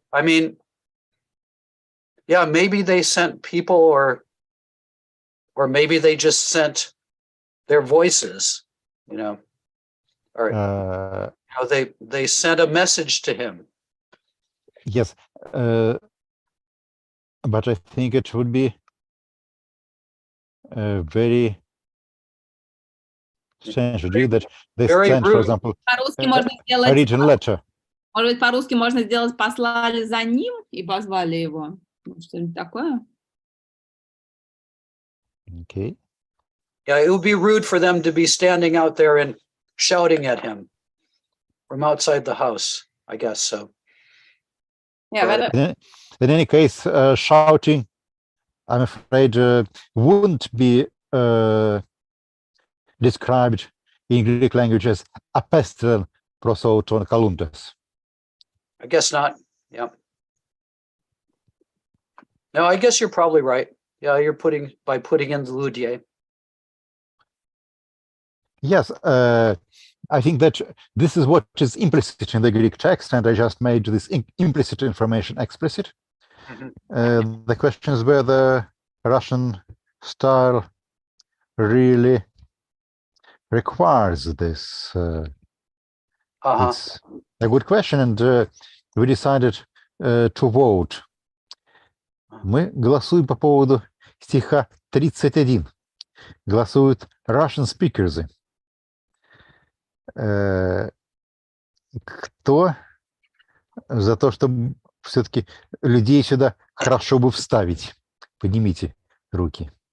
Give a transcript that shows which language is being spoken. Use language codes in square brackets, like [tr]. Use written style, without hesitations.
[en] I mean, yeah, maybe they sent people or maybe they just sent their voices, or they sent a message to him. Yes. But I think it would be very strange to do that. They sent, for example, a written letter. [ru] Может быть, по-русски можно сделать «послали за ним» и позвали его? Что-нибудь такое? [en] Okay. Yeah, it would be rude for them to be standing out there and shouting at him from outside the house, I guess so. Yeah, in any case, shouting, I'm afraid, wouldn't be described in Greek language as [el] apestren prosoton kaluntes. [en] I guess not. Yeah. No, I guess you're probably right. Yeah, you're putting in the Ludye. Yes, I think that this is what is implicit in the Greek text, and I just made this implicit information explicit. Mm-hmm. The question is whether Russian style really requires this? It's a good question, and we decided to vote. [ru] Мы голосуем по поводу стиха 31. Голосуют [en] Russian speakers. [ru] Кто за то, чтобы все-таки людей сюда хорошо бы вставить? Поднимите руки.